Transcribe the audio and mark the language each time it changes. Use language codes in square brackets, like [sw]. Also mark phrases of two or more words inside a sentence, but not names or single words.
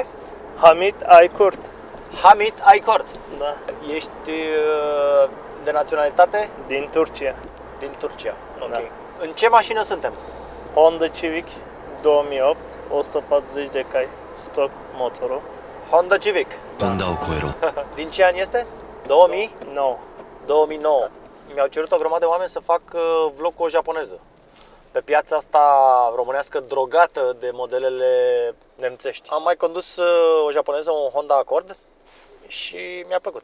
[ro] Hamid Aykurt. Hamid Aykurt. Da. Ești de naționalitate? Din Turcia. Din Turcia. Ok. Da. În ce mașină suntem? Honda Civic 2008, 140 de cai, stock motorul. Honda Civic. 飛んだを越えろ Din ce an este? 2000? 9. 2009. Mi-au cerut o grămadă de oameni să fac vlog cu o japoneză. Pe piața asta românească drogată de modelele nemțești. Am mai condus o japoneză, un Honda Accord, și mi-a plăcut.